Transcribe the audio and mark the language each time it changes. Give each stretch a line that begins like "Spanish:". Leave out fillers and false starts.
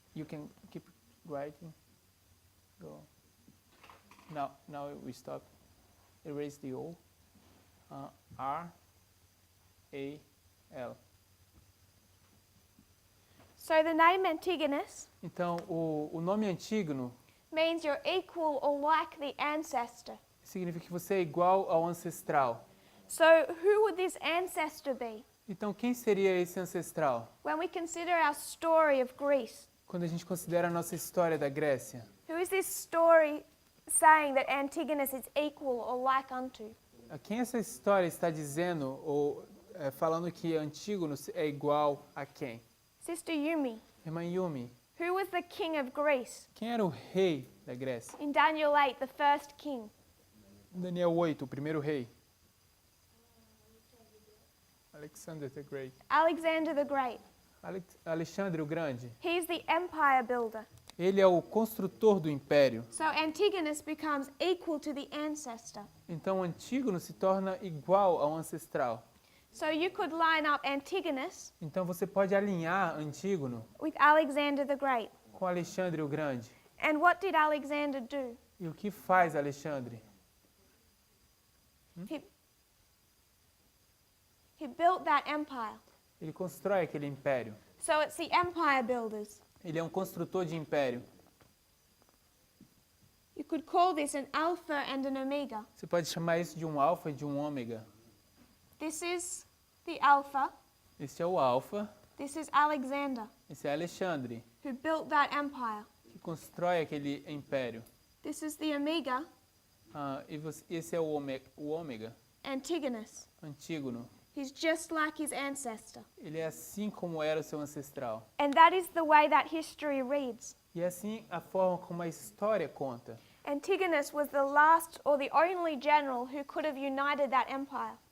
English: You can keep writing. Go. Now we stop. Erase the O. R-A-L. So the name Antigonus
Portuguese: Então, o nome Antígono
English: means you're equal or like the ancestor.
Portuguese: significa que você é igual ao ancestral.
English: So who would this ancestor be?
Portuguese: Então, quem seria esse ancestral?
English: When we consider our story of Greece,
Portuguese: Quando a gente considera a nossa história da Grécia,
English: who is this story saying that Antigonus is equal or like unto?
Portuguese: a quem essa história está dizendo ou falando que Antígono é igual a quem?
English: Sister Yumi,
Portuguese: Irmã Yumi,
English: who was the king of Greece?
Portuguese: quem era o rei da Grécia?
English: In Daniel 8, the first king.
Portuguese: Daniel 8, o primeiro rei.
English: Alexander the Great. Alexander the Great.
Portuguese: Alexandre o Grande.
English: He's the empire builder.
Portuguese: Ele é o construtor do império.
English: So Antigonus becomes equal to the ancestor.
Portuguese: Então, Antígono se torna igual ao ancestral.
English: So you could line up Antigonus
Portuguese: Então, você pode alinhar Antígono
English: with Alexander the Great.
Portuguese: com Alexandre o Grande.
English: And what did Alexander do?
Portuguese: E o que faz Alexandre?
English: He built that empire.
Portuguese: Ele constrói aquele império.
English: So it's the empire builders.
Portuguese: Ele é um construtor de império.
English: You could call this an alpha and an omega.
Portuguese: Você pode chamar isso de um alfa e de um ômega.
English: This is the alpha.
Portuguese: Esse é o alfa,
English: This is Alexander,
Portuguese: esse é Alexandre,
English: who built that empire.
Portuguese: que constrói aquele império.
English: This is the omega,
Portuguese: Esse é o ômega,
English: Antigonus.
Portuguese: Antígono.
English: He's just like his ancestor.
Portuguese: Ele é assim como era o seu ancestral.
English: And that is the way that history reads.
Portuguese: E é assim a forma como a história conta.
English: Antigonus was the last or the only general who could have united that empire.